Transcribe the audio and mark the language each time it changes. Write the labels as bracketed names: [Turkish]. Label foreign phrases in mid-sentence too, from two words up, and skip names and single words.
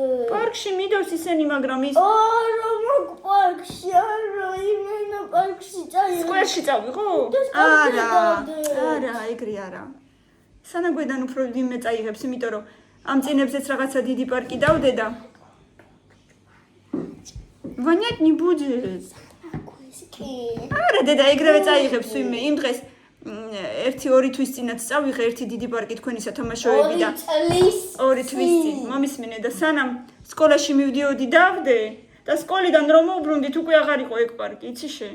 [Georgian] პარკში მიდევს ისენი, მაგრამ ის ორო, მაგ პარკში, არა, იმენა პარკში წაიღე. სკოლაში წავიღო? არა, ეგრე არა. სანაგვედან უფრო ვინმე წაიღებს, იმიტომ რომ ამ წინებზეც რაღაცა დიდი პარკი დავდე და [Russian] Ванять не будет. [Georgian] არა, დედა ეგრევე წაიღებს ვინმე. იმ დღეს 1-2 თვის წინაც წავიღე ერთი დიდი პარკი თქვენი სათამაშოები და 2 თვის წინ მომისმინე და სანამ სკოლაში მივდიოდი დავდე და სკოლიდან რომ მოვბრუნდით უკვე აღარ იყო ეგ პარკი, იცი შენ?